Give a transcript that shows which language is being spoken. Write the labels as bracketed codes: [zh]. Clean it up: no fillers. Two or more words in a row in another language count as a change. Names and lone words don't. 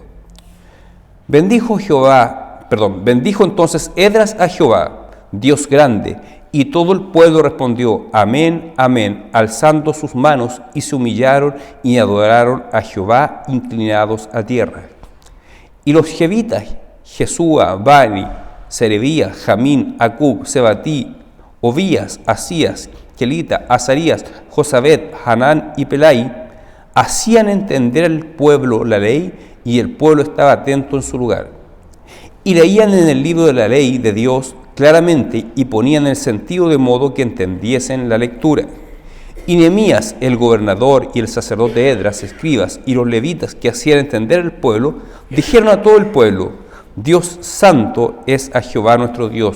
[es] Bendijo entonces Esdras a Jehová, Dios grande, y todo el pueblo respondió, amén, amén, alzando sus manos, y se humillaron y adoraron a Jehová, inclinados a tierra. Y los jevitas, Jesúa, Bani, Serebías, Jamín, Acub, Sebatí, Obías, Asías, Kelita, Azarías, Josabet, Hanán y Pelai, hacían entender al pueblo la ley, y el pueblo estaba atento en su lugar. Y leían en el libro de la ley de Dios claramente, y ponían el sentido de modo que entendiesen la lectura. Y Nehemías, el gobernador, y el sacerdote Esdras, escribas, y los levitas que hacían entender al pueblo, dijeron a todo el pueblo, Dios santo es a Jehová nuestro Dios.